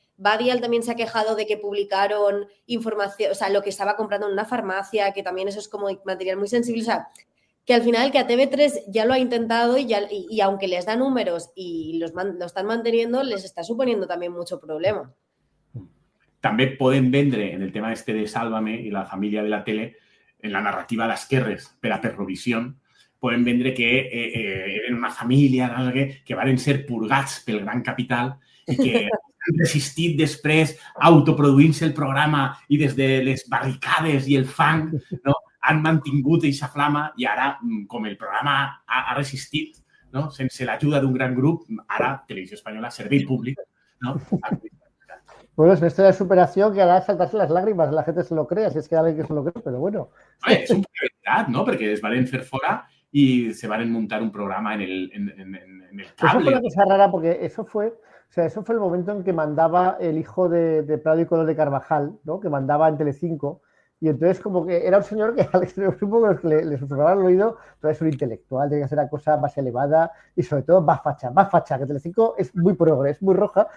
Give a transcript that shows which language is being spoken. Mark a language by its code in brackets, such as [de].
[es] Badial también se ha quejado de que publicaron información, o sea, lo que estaba comprando en una farmacia, que también eso es como material muy sensible, o sea, que al final que a TV3 ya lo ha intentado y aunque les da números y lo están manteniendo, les está suponiendo también mucho problema. [ca] També poden vendre, en el tema este de Sálvame i la família de la tele, en la narrativa d'esquerres per a Perrovisión, poden vendre que eren una família no sé què, que varen ser purgats pel gran capital i que han resistit després autoproduint-se el programa i des de les barricades i el fang no, han mantingut aquesta flama i ara, com el programa ha resistit, no, sense l'ajuda d'un gran grup, ara Televisió Espanyola, servei públic, no, [es] Bueno, es una historia de superación que hará saltarse las lágrimas, la gente se lo crea, si es que hay alguien que se lo cree, pero bueno. [ca] És un poc veritat, no? Perquè es varen fer fora i se varen muntar un programa en el [es] Eso fue [ca] cable. [es] una cosa rara porque eso fue el momento en que mandaba el hijo de Prado y Colón de Carvajal, ¿no? Que mandaba en Telecinco. Y entonces como que era un señor que al extremo que le susurraba al oído, pero es un intelectual, tiene que ser una cosa más elevada y sobre todo más facha, que Telecinco es muy progre, es muy roja.